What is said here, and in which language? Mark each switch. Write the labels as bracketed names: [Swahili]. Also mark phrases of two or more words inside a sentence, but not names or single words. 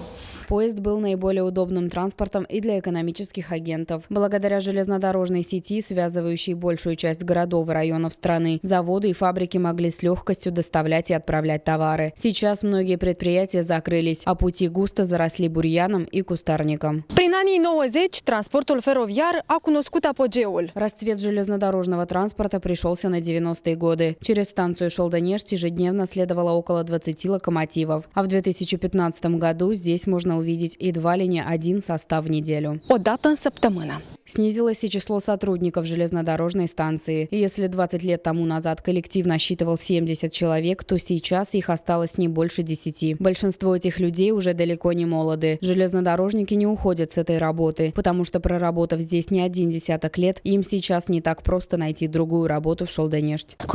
[Russian] Поезд был наиболее удобным транспортом и для экономических агентов. Благодаря железнодорожной сети, связывающей большую часть городов и районов страны, заводы и фабрики могли с легкостью доставлять и отправлять товары. Сейчас многие предприятия закрылись, а пути густо заросли бурьяном и кустарником. [Romanian] Prin anii 90, transportul feroviar a cunoscut apogeul. [Russian] Расцвет железнодорожного транспорта пришелся на 90-е годы. Через станцию Шалданешт ежедневно следовало около 20 локомотивов. А в 2015 году здесь можно увидеть едва ли не один состав в неделю. [Romanian] O dată în săptămână. [Russian] Снизилось и число сотрудников железнодорожной станции. И если 20 лет тому назад коллектив насчитывал 70 человек, то сейчас их осталось не больше 10. Большинство этих людей уже далеко не молоды. Железнодорожники не уходят с этой работы, потому что, проработав здесь не один десяток лет, им сейчас не так просто найти другую работу в Шалданешт.